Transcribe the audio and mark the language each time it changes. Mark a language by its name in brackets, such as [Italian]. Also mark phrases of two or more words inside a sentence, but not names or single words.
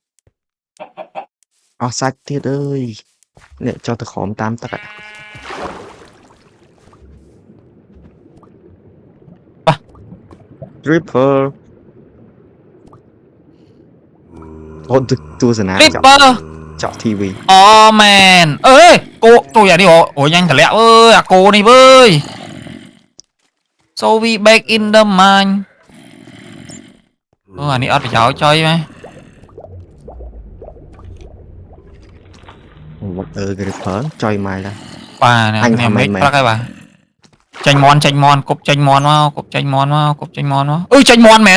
[Khmer] អស់សាច់ទៀតអើយនេះចុះទៅក្រោមតាមទឹក Creeper អូទស្សនា Creeper ចក TV អូមែនអើយគោទូយ៉ាងនេះអូញ៉ាញ់តម្លាក់អើយអាគោនេះវើយ [English] so we back in the mine [Khmer] អូអានេះអត់ប្រយោជន៍ចុយម៉ែ Creeper ចុយមកដែរ បាទនេះមេឃព្រឹកហើយបាទចាញ់មន់គប់ចាញ់មន់មកគប់ចាញ់មន់មកគប់ចាញ់មន់មកអើយចាញ់មន់មែន